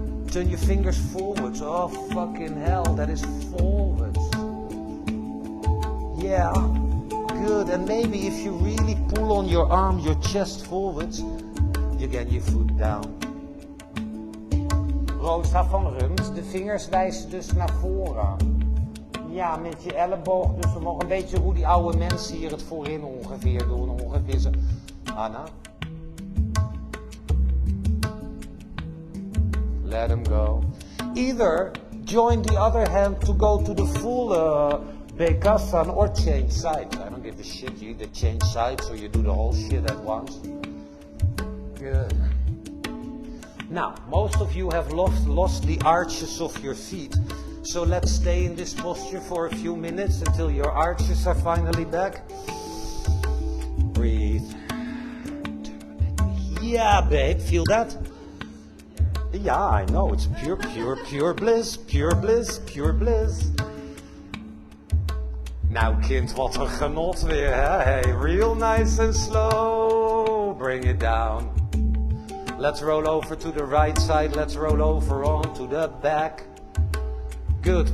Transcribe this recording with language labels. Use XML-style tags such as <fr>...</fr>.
<en>Turn your fingers forwards. Oh fucking hell, that is forwards. Yeah, good. And maybe if you really pull on your arm, your chest forwards, you get your foot down.</en> <nl>Rosa van Rums, de vingers wijzen dus naar voren. Ja, met je elleboog dus nog een beetje hoe die oude mensen hier het voorin ongeveer doen. Ongeveer zo. Anna.</nl> <en>Let him go. Either join the other hand to go to the full Bekasan or change sides. I don't give a shit. You either change sides or you do the whole shit at once. Good. Now, most of you have lost the arches of your feet. So let's stay in this posture for a few minutes until your arches are finally back. Breathe. Yeah, babe, feel that? Yeah, I know. It's pure bliss. Pure bliss, pure bliss.</en> <nl>Nou kind, wat een genot weer, hè?</nl> <en>Hey, real nice and slow. Bring it down. Let's roll over to the right side. Let's roll over onto the back. Good.</en>